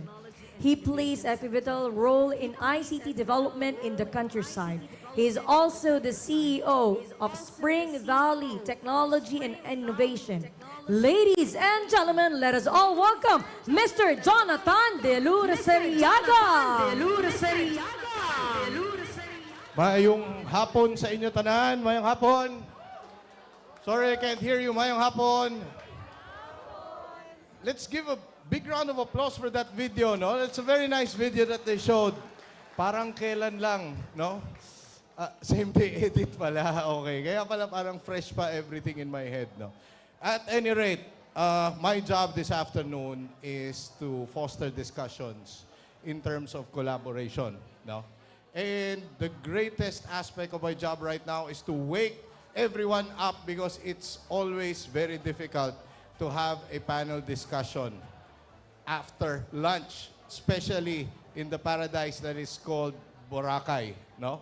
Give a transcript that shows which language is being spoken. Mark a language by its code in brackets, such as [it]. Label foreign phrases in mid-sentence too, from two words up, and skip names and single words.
[en] He plays a pivotal role in ICT development in the countryside. He is also the CEO of Spring Valley Technology and Innovation. Ladies and gentlemen, let us all welcome Mr. Jonathan De Lurasariaga. [hil] Mayong hapon sa inyo tanan, mayong hapon. [en] Sorry, I can't hear you, [hil] mayong hapon. [en] Let's give a big round of applause for that video, no? It's a very nice video that they showed. [tl] Parang kailan lang, no? [en] Same day edit [tl] pala, okay. Kaya pala parang fresh pa [en] everything in my head, [tl] no? [en] At any rate, my job this afternoon is to foster discussions in terms of collaboration, no? And the greatest aspect of my job right now is to wake everyone up because it's always very difficult to have a panel discussion after lunch, especially in the paradise that is called Boracay, no?